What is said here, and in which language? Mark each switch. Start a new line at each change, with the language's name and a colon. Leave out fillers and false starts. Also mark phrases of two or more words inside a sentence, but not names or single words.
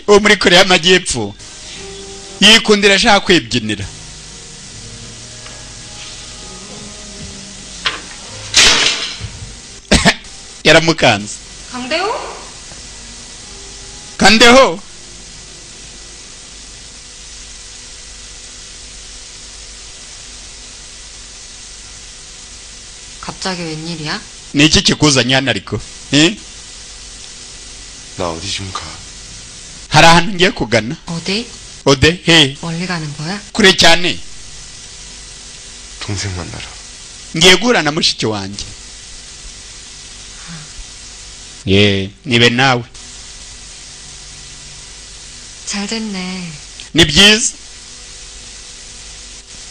Kinyarwanda: wo muri Korea y'Amajyepfo yikundira ashaka kwibyinira yaramukanze kandeho
Korean: 갑자기 웬일이야?
Kinyarwanda: niki kikuzanye hano ariko
Korean: 나 어디 좀 가.
Kinyarwanda: hari ahantu ngiye kugana
Korean: 어디?
Kinyarwanda: ode he
Korean: 멀리 가는 거야?
Kinyarwanda: kure cyane
Korean: 동생 만나러.
Kinyarwanda: ngiye guhura na mushiki wanjye nibe nawe
Korean: 잘 됐네.
Kinyarwanda: ni byiza